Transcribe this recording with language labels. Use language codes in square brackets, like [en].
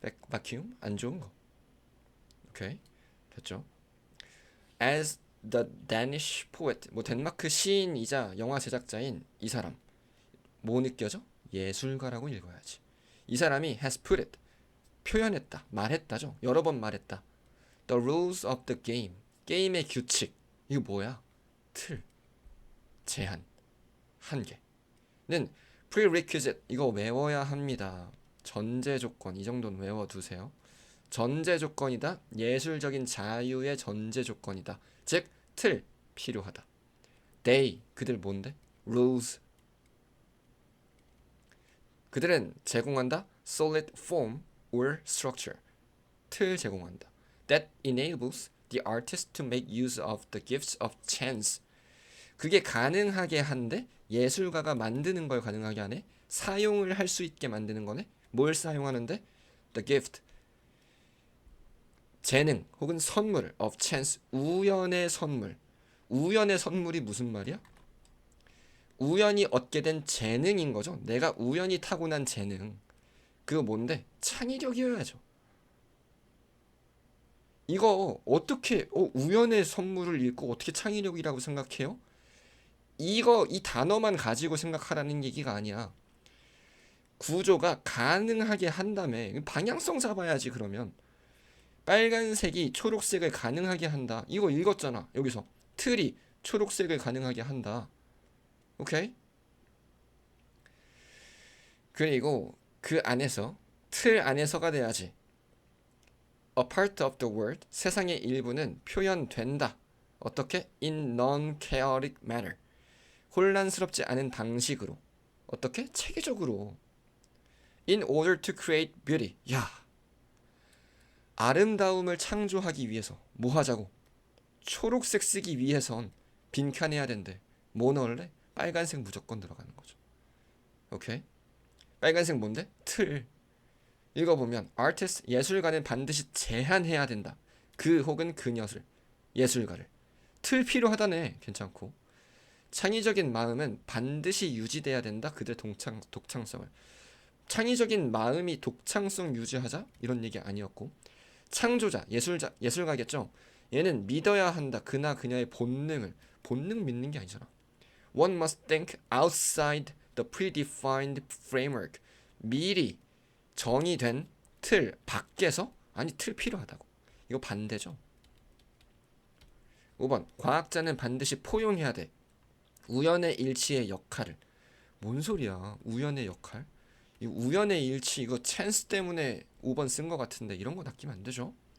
[ko] vacuum 안 좋은 거. 오케이 됐죠? As [en] the Danish poet, [ko] 뭐 덴마크 시인이자 영화 제작자인 이 사람, 뭐 느껴져? 예술가라고 읽어야지. 이 사람이 [en] has put it, [ko] 표현했다, 말했다죠. 여러 번 말했다. [en] The rules of the game, [ko] 게임의 규칙. 이거 뭐야? 틀, 제한, 한계는 prerequisite, 이거 외워야 합니다. 전제 조건, 이 정도는 외워두세요. 전제 조건이다. 예술적인 자유의 전제 조건이다. 즉, 틀, 필요하다. They, 그들 뭔데? Rules. 그들은 제공한다. [en] Solid form or structure. [ko] 틀 제공한다. [en] That enables the artist to make use of the gifts of chance. [ko] 그게 가능하게 한데 예술가가 만드는 걸 가능하게 하네. 사용을 할 수 있게 만드는 거네. 뭘 사용하는데? [en] The gift, [ko] 재능 혹은 선물 [en] of chance, [ko] 우연의 선물. 우연의 선물이 무슨 말이야? 우연히 얻게 된 재능인 거죠. 내가 우연히 타고난 재능. 그거 뭔데? 창의력이어야죠. 이거 어떻게 우연의 선물을 읽고 어떻게 창의력이라고 생각해요? 이거 이 단어만 가지고 생각하라는 얘기가 아니야. 구조가 가능하게 한다며. 방향성 잡아야지. 그러면 빨간색이 초록색을 가능하게 한다. 이거 읽었잖아. 여기서 틀이 초록색을 가능하게 한다. 오케이? 그리고 그 안에서, 틀 안에서가 돼야지. [en] A part of the world, [ko] 세상의 일부는 표현된다. 어떻게? [en] In non-chaotic manner, [ko] 혼란스럽지 않은 방식으로. 어떻게? 체계적으로. [en] In order to create beauty. [ko] 야, 아름다움을 창조하기 위해서 뭐 하자고? 초록색 쓰기 위해선 빈칸해야 된대. 뭐 넣을래? 빨간색 무조건 들어가는 거죠. 오케이? 빨간색 뭔데? 틀. 읽어보면 artist, 예술가는 반드시 제한해야 된다. 그 혹은 그녀를, 예술가를. 틀 필요하다네. 괜찮고. 창의적인 마음은 반드시 유지돼야 된다. 그들의 독창성을. 창의적인 마음이 독창성 유지하자? 이런 얘기 아니었고. 창조자, 예술가겠죠. 얘는 믿어야 한다. 그나 그녀의 본능을. 본능 믿는 게 아니잖아. [en] One must think outside the predefined framework. [ko] 미리 정의된 틀 밖에서, 아니 틀 필요하다고. 이거 반대죠. 5번 과학자는 반드시 포용해야 돼. 우연의 일치의 역할을. 뭔 소리야? 우연의 역할? 이 우연의 일치, 이거 찬스 때문에 5번 쓴 것 같은데 이런 거 낚이면 안 되죠.